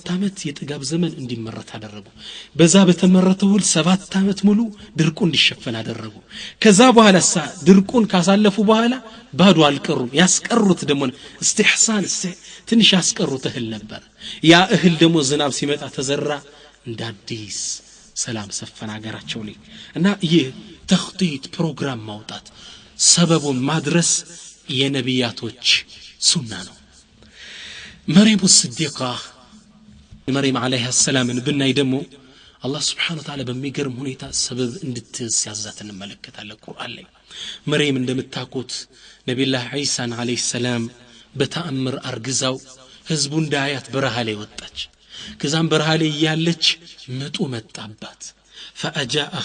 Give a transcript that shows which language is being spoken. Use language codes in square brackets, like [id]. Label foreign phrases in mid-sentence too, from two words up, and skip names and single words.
[am] አመት የጥጋብ ዘመን እንዲመረት አደረጉ በዛ በተመረተው 7 አመት ሙሉ ድርቁ እንዲሸፈን አደረጉ ከዛ በኋላ ድርቁን ካሳለፉ በኋላ ባዶ አልቀሩም ያስቀሩት ደግሞ استحسان ትንሽ ያስቀሩት እህል ነበር ያ እህል ደግሞ ዝናብ ሲመጣ ተዘራ እንደ አዲስ ሰላም ሰፈን አገራቸው ላይ እና ይህ ተኽጢጥ ፕሮግራም ማውጣት ሰበቡን ማድረስ የነቢያቶች ሱና ነው መርየም الصديقة መርየም [ar] عليه السلام [am] ብናይ ደግሞ አላህ [ar] سبحانه وتعالى [am] በሚገርም ሁኔታ ሰበብ እንድትያዛት እንመለከታለን ቁርአን ላይ መርየም እንደምታውቁት ነብዩላህ ዒሳን [ar] عليه السلام [am] በተአምር አርግዛው ህዝቡ እንዳያት በረሃ ላይ ወጣች ከዛም በረሃ ላይ ያለች ምጡ መጣባት فأجاءها